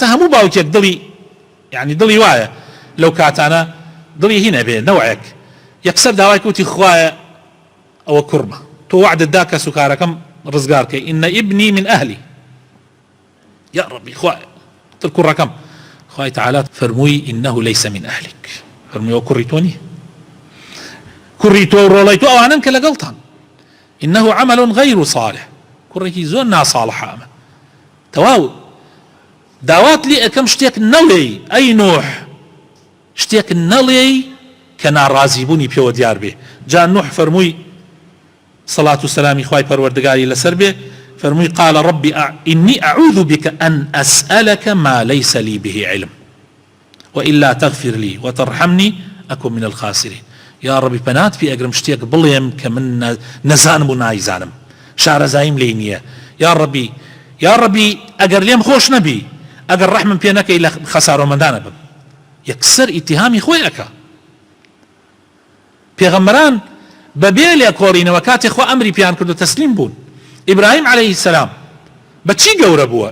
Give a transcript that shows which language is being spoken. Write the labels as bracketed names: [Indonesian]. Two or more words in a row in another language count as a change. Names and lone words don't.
[Central Kurdish] هەموو باوکێک دڵی یعنی دڵی وایە لەو کاتانە دڵی هینە بێ نەوەیەک یەکسەر داوای کوتی خوایە ئەوە کوڕمە تۆ وعدت دا کە سوکارەکەم ڕزگار کەی [Arabic] ئینە ئیبنی من ئەهلی یا ڕەبی [Central Kurdish] خوایە تر کوڕەکەم خوای تعالی فەرمووی [Arabic] ئینەه لەیسە من ئەهلیک [Central Kurdish] فەرمووی ئەو کوڕی تۆ نییە کوڕی تۆ و ڕۆڵەی تۆ ئەوانن کە لەگەڵتان [Arabic] إنه عمل غير صالح [Central Kurdish] كوريكي زۆر ناساڵح ئەمە تەواو داوات لێ ئەەکەم شتێک نەڵێ ئەی نوح شتێک نەڵێ کە ناڕازیبوونی پێوە دیار بێ جا نوح فەرمووی صلاة وسلامی خوای پەروەردگاری لەسەر بێ فەرمووی [Arabic] قال ربي إني أعوذ بك أن أسألك ما ليس لي به علم وإلا تغفر لي وترحمني أكن من الخاسرين [Central Kurdish] یا ڕەبی پەنات پێ ئەگرم شتێک بڵێم کە من نەزانم و نایزانم شارەزاییم لێ نییە یا ڕەبی ئەگەر لێم خۆش نەبی ئەگەر ڕەحمم پێ نەکەی لە خەسارۆمەندانە بم یەکسەر ئیتیهامی خۆی ئەکا پێغەمبەران بەبێ لێ کۆڕینەوە کاتێک خوا ئەمری پیان کرد و تەسلیم بوون ئیبراهیم عەلەیهی سەلام بەچی گەورە بووە